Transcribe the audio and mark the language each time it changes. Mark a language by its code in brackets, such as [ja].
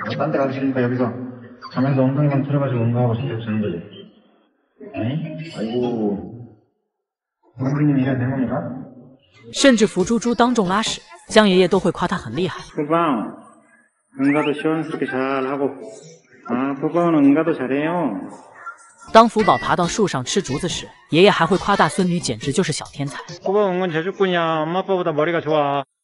[ko] 딴 데 가기 싫으니까 여기서 자면서 엉덩이만 틀어가지고 운동하고 싶어서 주는 거지. 아니? 아이고. 부모님 이래야 된 겁니까? [zh] 甚至福猪猪当众拉屎，江爷爷都会夸他很厉害。 [ko] 푸바오, 응가도 시원스럽게 잘하고. 아, 푸바오는 응가도 잘해요. [zh] 当福宝爬到树上吃竹子时，爷爷还会夸大孙女简直就是小天才。 [ko] 푸바오 은근 재주꾼이야. 엄마 아빠보다 머리가 좋아.